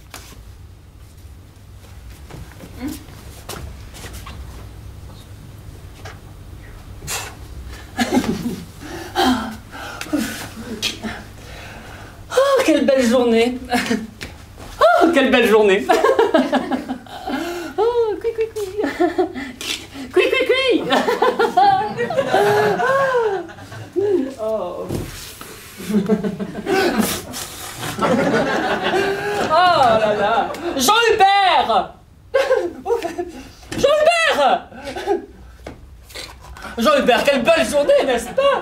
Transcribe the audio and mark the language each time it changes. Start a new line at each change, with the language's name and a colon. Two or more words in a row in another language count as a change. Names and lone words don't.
French: Oh, quelle belle journée! Oh, quelle belle journée! Oh, cui cui cui! Cui cui cui! Oh. Oh là là! Jean-Hubert! Jean-Hubert! Jean-Hubert, quelle belle journée, n'est-ce pas?